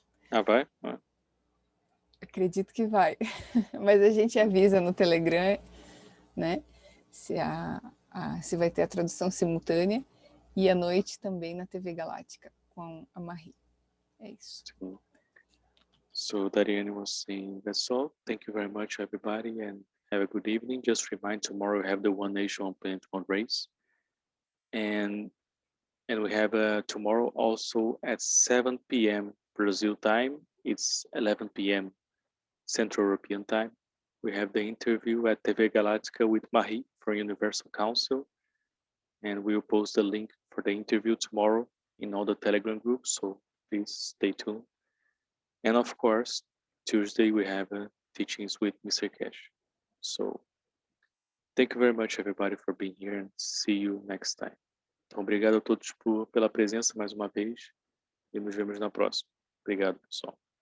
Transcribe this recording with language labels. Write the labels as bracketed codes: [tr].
[pt] Ah, vai? Ah. Acredito que vai. Mas a gente avisa no Telegram, né? Se vai ter a tradução simultânea. E à noite também na TV Galáctica com a Marie. É isso. [en] So Dariane was saying that's all. Thank you very much, everybody, and have a good evening. Just remind, tomorrow we have the One Nation, One Planet, One Race, and we have tomorrow also at 7 p.m. Brazil time. It's 11 p.m. Central European time. We have the interview at TV Galáctica with Marie from Universal Council, and we'll post the link for the interview tomorrow in all the Telegram groups. So please stay tuned. And of course, Tuesday we have teachings with Mr. Keshe. So thank you very much, everybody, for being here, and see you next time. [pt] Então, obrigado a todos pela presença mais uma vez, e nos vemos na próxima. Obrigado, pessoal.